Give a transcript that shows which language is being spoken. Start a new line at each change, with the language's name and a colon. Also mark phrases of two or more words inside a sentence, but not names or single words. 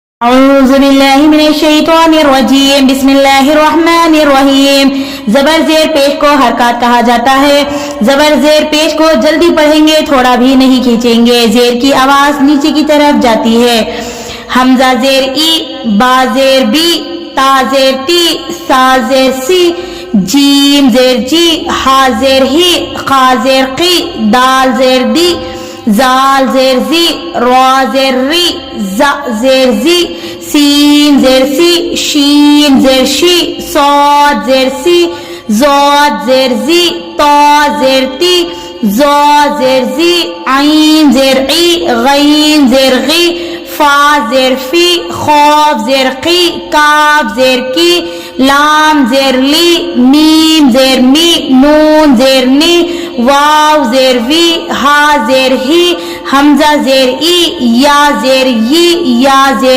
Arabic: اعوذ باللہ من الشیطان الرجیم بسم اللہ الرحمن الرحیم۔
Urdu: زبر زیر پیش کو حرکات کہا جاتا ہے۔ زبر زیر پیش کو جلدی پڑھیں گے، تھوڑا بھی نہیں کھینچیں گے، زیر کی آواز نیچے کی طرف جاتی ہے۔ حمزہ زیر ای، با زیر بی، تا زیر تی، سا زیر سی، جیم زیر جی، ہا زیر ہی، خا زیر قی، دال زیر دی، زال زیر زی، را زیر ری، ز زیر زی، سین زیر سی، شین زیر شی، صاد زیر سی، زاد زیر زی، تا زیر تی، زا زیر زی، عین زیر عی، غین زیر غی، فا زیر فی، خوف زیر قی، کاف زیر کی، لام زیر لی، میم زیر می، نون زیر نی، واو زیر وی، ہا زیر ہی، حمزہ زیر ای، یا زیر یی، یا زیر